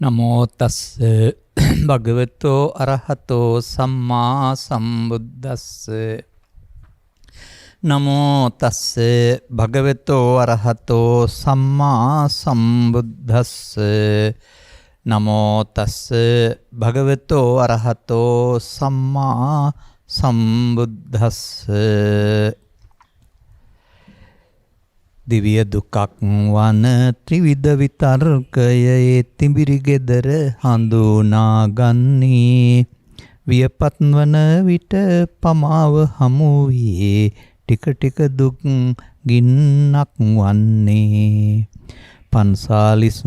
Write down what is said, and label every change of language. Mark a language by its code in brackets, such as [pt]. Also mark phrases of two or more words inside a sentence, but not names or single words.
[pi] නමෝ තස්ස භගවතෝ අරහතෝ සම්මා සම්බුද්දස්ස නමෝ තස්ස භගවතෝ අරහතෝ සම්මා සම්බුද්දස්ස නමෝ තස්ස භගවතෝ අරහතෝ සම්මා සම්බුද්දස්ස [si] දිව්‍ය දුක්ඛ වන ත්‍රිවිධ විතර්කයේ තිඹිරි ගෙදර හඳුනා ගන්නී වියපත් වන විට පමාව හමු වී ටික ටික දුක් ගින්නක් වන්නේ පන්සාලිස්